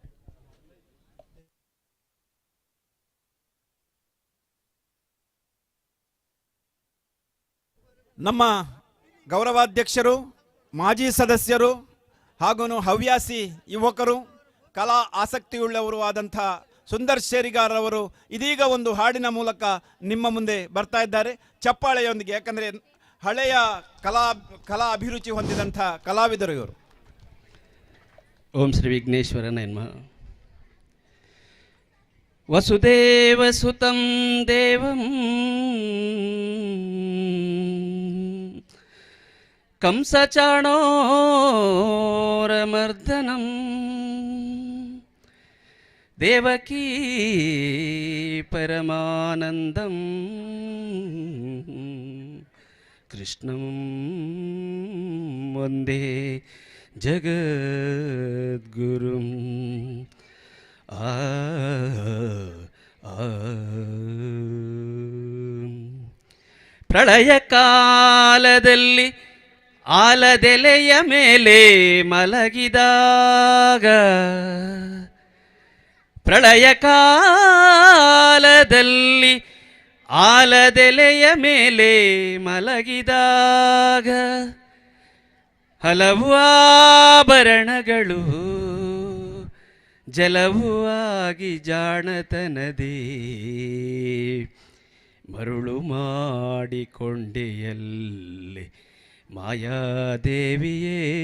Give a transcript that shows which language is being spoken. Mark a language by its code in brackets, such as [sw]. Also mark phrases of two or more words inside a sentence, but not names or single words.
[kn] ನಮ್ಮ ಗೌರವಾಧ್ಯಕ್ಷರು, ಮಾಜಿ ಸದಸ್ಯರು ಹಾಗೂ ಹವ್ಯಾಸಿ ಯುವಕರು, ಕಲಾ ಆಸಕ್ತಿಯುಳ್ಳವರು ಆದಂಥ ಸುಂದರ್ ಶೇರಿಗಾರ್ ಅವರು ಇದೀಗ ಒಂದು ಹಾಡಿನ ಮೂಲಕ ನಿಮ್ಮ ಮುಂದೆ ಬರ್ತಾ ಇದ್ದಾರೆ ಚಪ್ಪಾಳೆಯೊಂದಿಗೆ. ಯಾಕಂದರೆ ಹಳೆಯ ಕಲಾ ಅಭಿರುಚಿ ಹೊಂದಿದಂಥ ಕಲಾವಿದರು ಇವರು. [sa] ಓಂ ಶ್ರೀ ವಿಘ್ನೇಶ್ವರ ನಮಃ. ವಸುದೇವ ಸುತಂ ದೇವಂ ಕಂಸಚಾಣೋರಮರ್ದನಂ ದೇವಕೀ ಪರಮಾನಂದಂ ಕೃಷ್ಣಂ ವಂದೇ ಜಗದ್ಗುರುಂ. [kn] ಪ್ರಳಯ ಕಾಲದಲ್ಲಿ ಆಲದೆಲೆಯ ಮೇಲೆ ಮಲಗಿದಾಗ, ಪ್ರಳಯ ಕಾಲದಲ್ಲಿ ಆಲದೆಲೆಯ ಮೇಲೆ ಮಲಗಿದಾಗ ಹಲವು ಆಭರಣಗಳು ಜಲವೂ ಆಗಿ ಜಾಣತನದೇ ಮರುಳು ಮಾಡಿಕೊಂಡೆಯಲ್ಲಿ ಮಾಯಾದೇವಿಯೇ.